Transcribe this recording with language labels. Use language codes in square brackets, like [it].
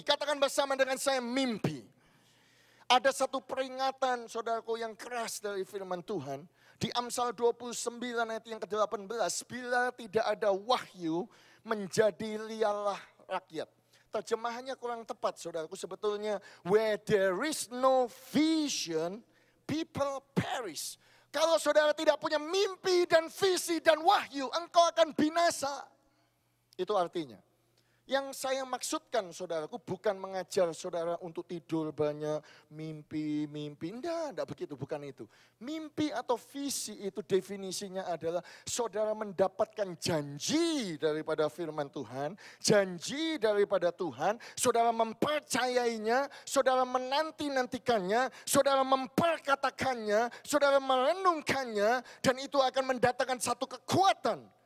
[id] Katakan bersama dengan saya, mimpi. Ada satu peringatan, saudaraku, yang keras dari firman Tuhan. Di Amsal 29 ayat yang ke-18. Bila tidak ada wahyu, menjadi liarlah rakyat. Terjemahannya kurang tepat, saudaraku. Sebetulnya, [en] where there is no vision, people perish. [id] Kalau saudara tidak punya mimpi dan visi dan wahyu, engkau akan binasa. Itu artinya. Yang saya maksudkan, saudaraku, bukan mengajar saudara untuk tidur banyak, mimpi. Enggak begitu, bukan itu. Mimpi atau visi itu definisinya adalah saudara mendapatkan janji daripada firman Tuhan, janji daripada Tuhan, saudara mempercayainya, saudara menanti-nantikannya, saudara memperkatakannya, saudara merenungkannya, dan itu akan mendatangkan satu kekuatan